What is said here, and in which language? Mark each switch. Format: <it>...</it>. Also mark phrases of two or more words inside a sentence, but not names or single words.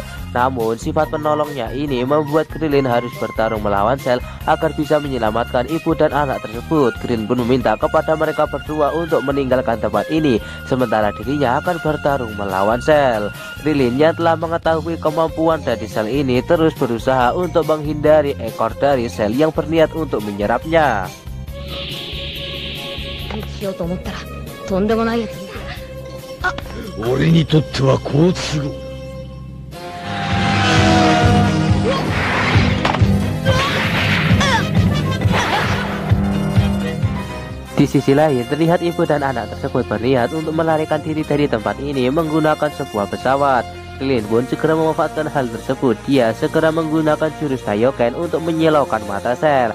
<id>Namun sifat penolongnya ini membuat Krillin harus bertarung melawan sel agar bisa menyelamatkan ibu dan anak tersebut. Krillin pun meminta kepada mereka berdua untuk meninggalkan tempat ini, sementara dirinya akan bertarung melawan sel. Krillin yang telah mengetahui kemampuan dari sel ini terus berusaha untuk menghindari ekor dari sel yang berniat untuk menyerapnya.</id> <ja>しようと思ったらとんでもないやつに。あ、俺にとっては好都合。</ja> <id>Di sisi lain terlihat ibu dan anak tersebut berniat untuk melarikan diri dari tempat ini menggunakan sebuah pesawat. Krillin pun segera memanfaatkan hal tersebut. Dia segera menggunakan jurus Kaioken untuk menyilaukan mata sel.</id>